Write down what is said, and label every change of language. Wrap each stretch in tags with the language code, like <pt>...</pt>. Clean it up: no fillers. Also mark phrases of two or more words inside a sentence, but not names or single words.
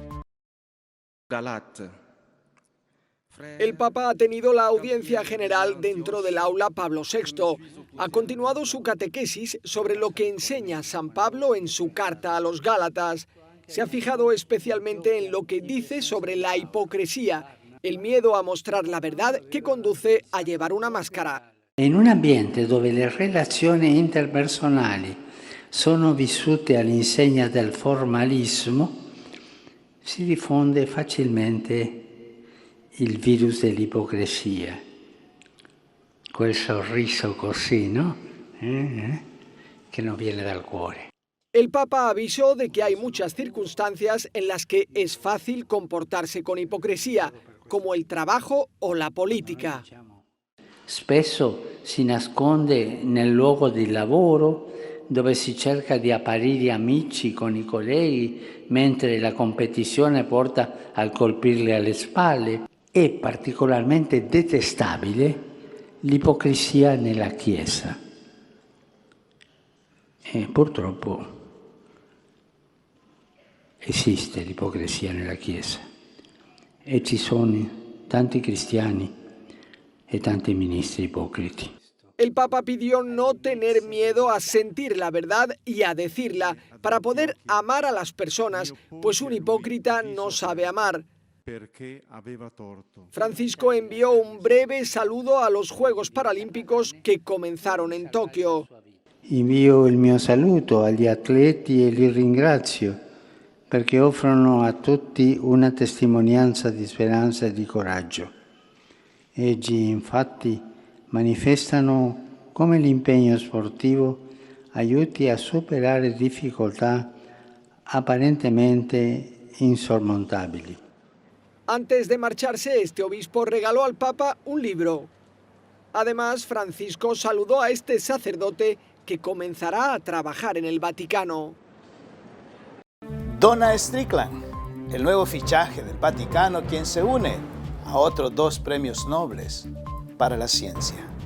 <es>El Papa ha tenido la audiencia general dentro del aula Pablo VI. Ha continuado su catequesis sobre lo que enseña San Pablo en su carta a los Gálatas. Se ha fijado especialmente en lo que dice sobre la hipocresía, el miedo a mostrar la verdad que conduce a llevar una máscara.</es> <it>In un ambiente dove le relazioni interpersonali sono vissute all'insegna del formalismo, si diffonde facilmente il virus dell'ipocrisia. Quel sorriso così, no? Che non viene dal cuore.</it> <es>El Papa avisó de que hay muchas circunstancias en las que es fácil comportarse con hipocresía, como el trabajo o la política.</es> <it>Spesso si nasconde nel luogo di lavoro, dove si cerca di apparire amici con i colleghi, mentre la competizione porta a colpirli alle spalle. È particolarmente detestabile l'ipocrisia nella Chiesa. E purtroppo esiste l'ipocrisia nella Chiesa e ci sono tanti cristiani e tanti ministri ipocriti.</it> <es>El Papa pidió no tener miedo a sentir la verdad y a decirla para poder amar a las personas, pues un hipócrita no sabe amar. Francisco envió un breve saludo a los Juegos Paralímpicos que comenzaron en Tokio.</es> <it>Invio il mio saluto agli atleti e li ringrazio perché offrono a tutti una testimonianza di speranza e di coraggio. Essi infatti manifestano come l'impegno sportivo aiuti a superare difficoltà apparentemente insormontabili.</it> <es>Antes de marcharse, este obispo regaló al Papa un libro. Además, Francisco saludó a este sacerdote que comenzará a trabajar en el Vaticano. Donald Strickland, el nuevo fichaje del Vaticano, quien se une a otros 2 premios Nobel para la ciencia.</es>